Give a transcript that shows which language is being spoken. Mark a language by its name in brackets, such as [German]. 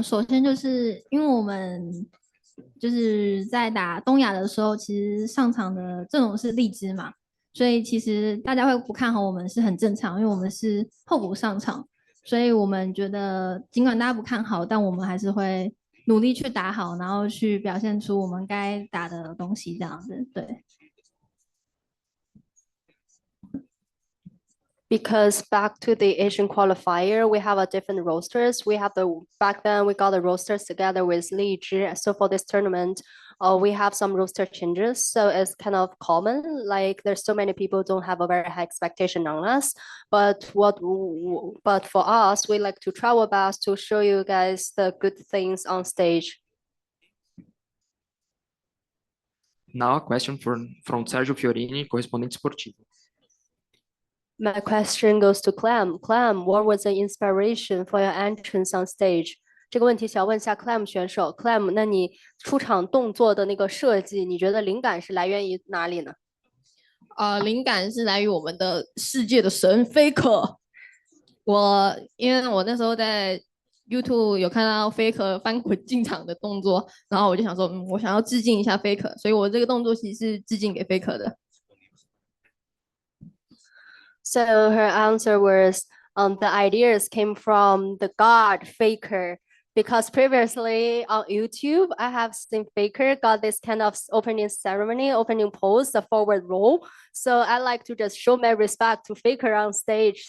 [Chinese] 首先就是因为我们就是在打东亚的时候，其实上场的阵容是荔枝嘛，所以其实大家会不看好我们是很正常，因为我们是候补上场。所以我们觉得，尽管大家不看好，但我们还是会努力去打好，然后去表现出我们该打的东西，这样子，对。 [English] Because back to the Asian qualifier, we have a different rosters. Back then we got the rosters together with Li Zhi. So for this tournament, we have some roster changes. So it's kind of common. Like there's so many people don't have a very high expectation on us. But for us, we like to try our best to show you guys the good things on stage. Now a question from Sergio Fiorini, [Portuguese] correspondente esportivo. [English] My question goes to Clem. Clem, what was the inspiration for your entrance on stage? [Chinese] 这个问题想问一下 Clam 选手 ，Clam，那你出场动作的那个设计，你觉得灵感是来源于哪里呢？灵感是来于我们的世界的神 Faker。因为我那时候在 YouTube 有看到 Faker 翻滚进场的动作，然后我就想说，我想要致敬一下 Faker，所以我这个动作其实是致敬给 Faker 的。 [English] So her answer was, the ideas came from the god Faker. Because previously on YouTube, I have seen Faker got this kind of opening ceremony, opening pose, the forward roll. So I like to just show my respect to Faker on stage.